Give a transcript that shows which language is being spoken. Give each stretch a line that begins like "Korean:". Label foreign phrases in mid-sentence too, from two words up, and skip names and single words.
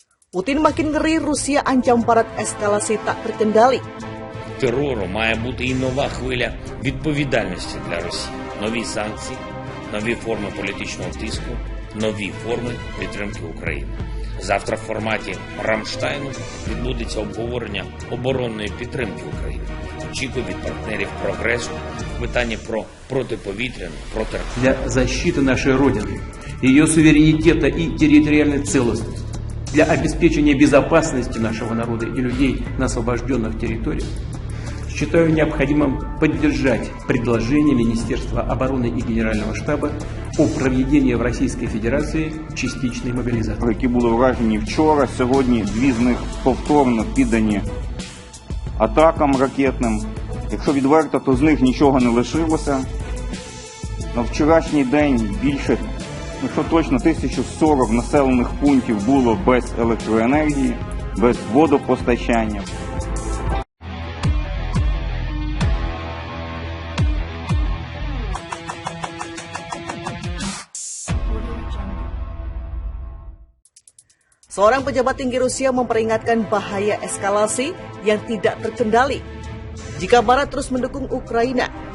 Indonesian: Putin makin ngeri, Rusia ancam barat eskalasi tak terkendali.
Ukrainian: Терору має бути і нова хвиля відповідальності для Росії. Нові санкції, нові форми політичного тиску, нові форми підтримки України. Завтра в форматі Рамштайну відбудеться обговорення оборонної підтримки України. Очікую від партнерів прогресу в питанні про протиповітряну, протиракетну.
Russian: Для защиты нашей Родины, ее суверенитета и территориальной целостности, для обеспечения безопасности нашего народа и людей на освобожденных территориях, считаю необходимым поддержать предложение Министерства обороны и Генерального штаба о проведении в Российской Федерации частичной мобилизации.
Ukrainian: Які були вражені вчора, сьогодні дві з них повторно піддані атакам ракетним. Якщо відверто, то з них нічого не лишилося. На вчорашній день більше, якщо точно, 1040 населених пунктів було без електроенергії, без водопостачання.
Indonesian: Seorang pejabat tinggi Rusia memperingatkan bahaya eskalasi yang tidak terkendali jika Barat terus mendukung Ukraina.